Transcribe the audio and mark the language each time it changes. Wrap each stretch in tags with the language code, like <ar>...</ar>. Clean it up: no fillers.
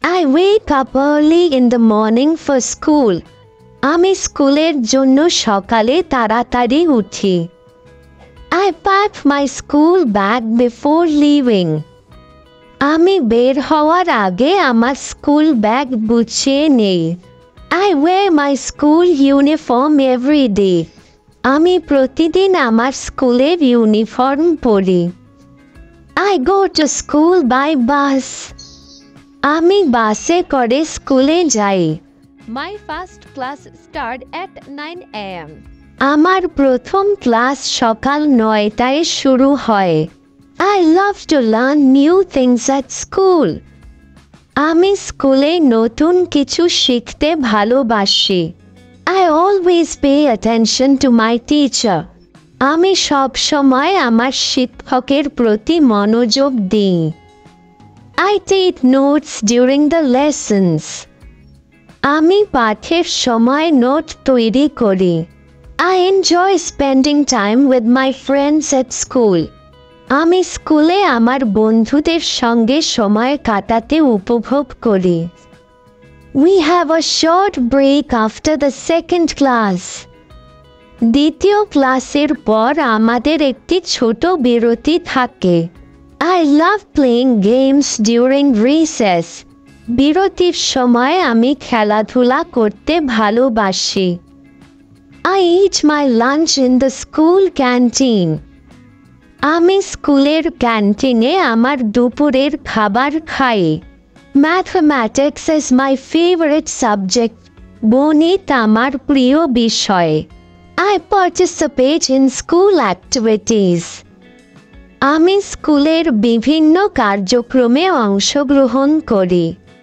<en>I wake up early in the morning for school.</en> <bn>আমি স্কুলের জন্য সকালে তাড়াতাড়ি উঠি।</bn> <en>I pack my school bag before leaving.</en> <bn>আমি বের হওয়ার আগে আমার স্কুল ব্যাগ গুছিয়ে নেই।</bn> <en>I wear my school uniform every day.</en> <bn>আমি প্রতিদিন আমার স্কুলের ইউনিফর্ম পরি।</bn> <en>I go to school by bus.</en> <bn>আমি বাসে করে স্কুলে যাই।</bn> <en>My first class start at 9 a.m.</en> <bn>আমার প্রথম ক্লাস সকাল 9টায় শুরু হয়।</bn> <en>I love to learn new things at school.</en> <bn>আমি স্কুলে নতুন কিছু শিখতে ভালোবাসি।</bn> <en>I always pay attention to my teacher.</en> <bn>আমি সব সময় আমার শিক্ষকের প্রতি মনোযোগ দিই।</bn> <en>I take notes during the lessons.</en> <bn>আমি পাঠের সময় নোট তৈরি করি।</bn> <en>I enjoy spending time with my friends at school.</en> <bn>আমি স্কুলে আমার বন্ধুদের সঙ্গে সময় কাটাতে উপভোগ করি।</bn> <en>We have a short break after the second class.</en> <bn>দ্বিতীয় ক্লাসের পর আমাদের একটি ছোট বিরতি থাকে।</bn> <en>I love playing games during recess.</en> <bn>বিরতির সময় আমি খেলাধুলা করতে ভালোবাসি।</bn> <en>I eat my lunch in the school canteen.</en> <bn>আমি স্কুলের ক্যান্টিনে আমার দুপুরের খাবার খাই।</bn> <en>Mathematics is my favorite subject.</en> <bn>গণিত আমার প্রিয় বিষয়।</bn> <en>I participate in school activities.</en> <bn>আমি স্কুলের বিভিন্ন কার্যক্রমে অংশগ্রহণ করি।</bn>